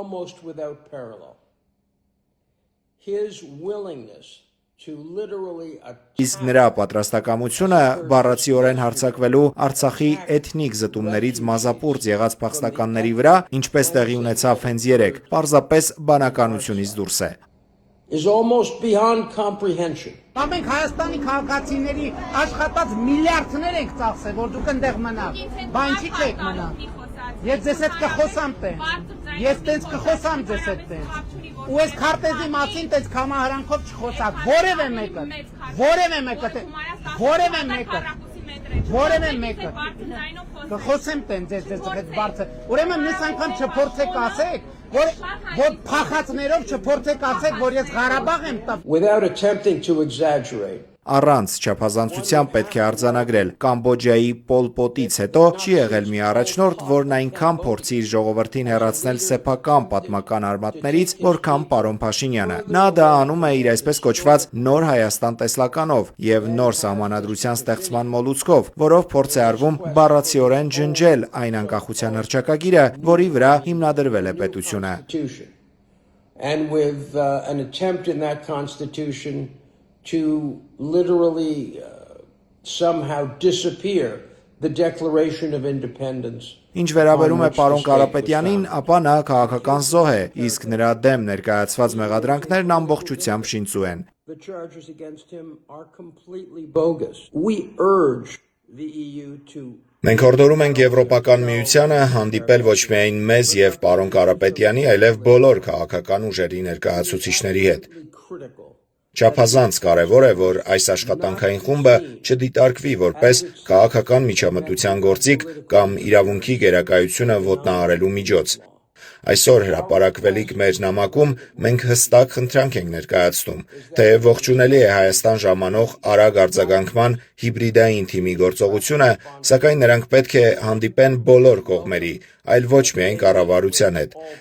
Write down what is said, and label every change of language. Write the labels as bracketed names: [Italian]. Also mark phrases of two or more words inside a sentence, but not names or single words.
[Armenian] Իսկ նրա պատրաստակամությունը բառացիորեն հարձակվելու Արցախի էթնիկ զտումներից մազապուրծ եղած փախստականների վրա, ինչպես տեղի ունեցավ հենց երեկ, պարզապես բանականությունից դուրս է։ [English] Is almost beyond comprehension. [Armenian] Մենք Հայաստանի քաղաքացիների աշխատած միլիարդներ ենք ծախսել, որ դուք այնտեղ մնաք։ Բա ինչի՞ չեք մնա։ Ես ձեզ հետ կխոսամ տենց։ Ես տենց կխոսամ ձեզ հետ տենց։ Ու այս քարտեզի մասին տենց կամահարանքով չխոսակ։ Որևէ մեկը։ Կխոսեմ տենց ձեզ հետ բարձր։ Ուրեմն մյուս անգամ չփորձեք ասեք, որ փախածներով չփորձեք ասեք, որ ես Ղարաբաղ եմ տա։ [English] Without attempting to exaggerate. [Armenian] Առանց չափազանցության պետք է արձանագրել Կամբոջայի Պոլ Պոտից հետո չի եղել մի առաջնորդ, որն այնքան փորձի իր ժողովրդին հեռացնել սեփական պատմական արմատներից, որքան պարոն Փաշինյանը։ Նա դա անում է իր այսպես կոչված նոր Հայաստան տեսլականով եւ նոր սահմանադրության ստեղծման մոլուցքով, որով փորձ է արվում բառացիորեն ջնջել այն անկախության հռչակագիրը, որի վրա հիմնադրվել է պետությունը։ [English] And with an attempt in that constitution to literally somehow disappear the Declaration of Independence. [Armenian] Ինչ վերաբերում է պարոն Կարապետյանին, ապա նա քաղաքական զոհ է, իսկ նրա դեմ ներկայացված մեղադրանքներն ամբողջությամբ շինծու են։ [English] The charges against him are completely bogus. We urge the EU to [Armenian] Մենք հորդորում ենք Եվրոպական միությանը հանդիպել ոչ միայն մեզ եւ պարոն Կարապետյանի, այլև բոլոր քաղաքական ուժերի ներկայացուցիչների հետ։ Չափազանց կարևոր է, որ այս աշխատանքային խումբը չդիտարկվի որպես քաղաքական միջամտության գործիք կամ իրավունքի գերակայությունը ոտնահարելու միջոց։ Այսօր հրապարակվելիք մեր նամակում մենք հստակ խնդրանք ենք ներկայացնում, թեև ողջունելի է Հայաստան ժամանող արագ արձագանքման հիբրիդային թիմի գործողությունը, սակայն նրանք պետք է հանդիպեն բոլոր կողմերի, այլ ոչ միայն կառավարության հետ։